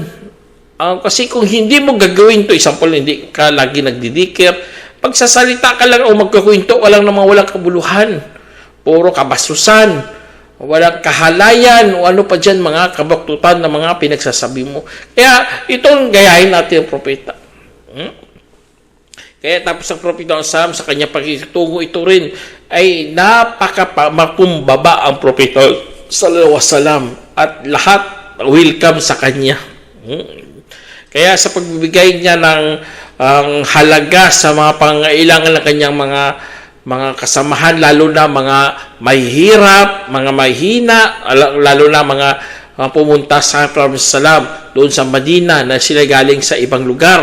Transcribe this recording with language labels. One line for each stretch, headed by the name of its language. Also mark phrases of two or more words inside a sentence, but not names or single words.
Filipino: Kasi kung hindi mo gagawin to, example, hindi ka lagi nagdidikir, pagsasalita ka lang o magkakwento ka lang ng mga walang kabuluhan, puro kabastusan, walang kahalayan, o ano pa dyan, mga kabaktutan na mga pinagsasabi mo. Kaya, itong gayahin natin ang propeta. Kaya tapos ang Propeta Muhammad sa kanya pakikitungo, ito rin ay mapumbaba ang Propeta
Arabic: صلى الله عليه وسلم
Filipino: at lahat welcome sa kanya. Kaya sa pagbibigay niya ng halaga sa mga pangailangan ng kanyang mga kasamahan, lalo na mga mahihirap, mga mahihina, lalo na mga pumunta sa Prophet Salam doon sa Madina na sila galing sa ibang lugar.